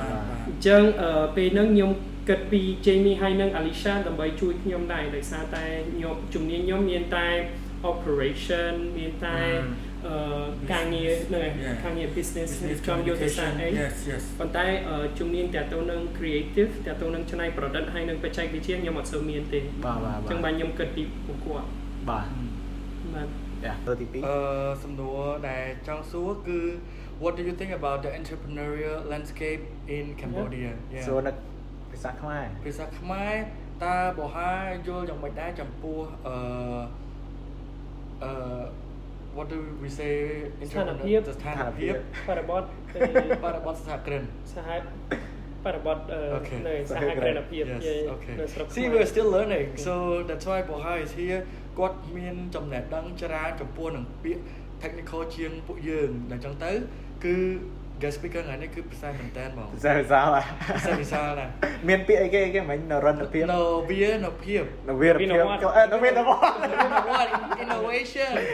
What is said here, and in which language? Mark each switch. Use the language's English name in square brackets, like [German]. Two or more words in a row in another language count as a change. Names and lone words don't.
[Khmer] អញ្ចឹងពេលហ្នឹងខ្ញុំគិតពី Jamie ហើយនិង Alicia ដើម្បីជួយខ្ញុំដែរដោយសារតែជំនាញខ្ញុំមានតែ operation មានតែការងារហ្នឹងឯងការងារ business ចំយុទ្ធសាស្ត្រអីប៉ុន្តែជំនាញតាក់ទងនឹង creative តាក់ទងនឹងច្នៃប្រឌិតហើយនឹងបច្ចេកវិទ្យាខ្ញុំអត់សូវមានទេអញ្ចឹងបាទខ្ញុំគិតពីពួកគាត់ បាទទៅទី 2សំណួរដែលចង់សួរគឺ [English] What do you think about the entrepreneurial landscape in Cambodia [Khmer] សួរនៅភាសា ខ្មែរតើបោហាយល់យ៉ាងម៉េចដែរចំពោះ [English] what do we say [Khmer] ស្ថានភាពបរិបទ សហគ្រិន បរិបទនៅសហគ្រិនភាពនៅស្រុក [English] See we're still learning so that's why Boha is here [Khmer] គាត់មានចំណេះដឹងច្រើនចំពោះនឹងពាក្យ technical ជាងពួកយើងដល់ចឹងទៅគឺ [English] guest speaker [Khmer] ថ្ងៃនេះគឺភាសាមែនតើហ្មង ភាសាណាមានពាក្យអីគេមិននរណភាព ភាព innovation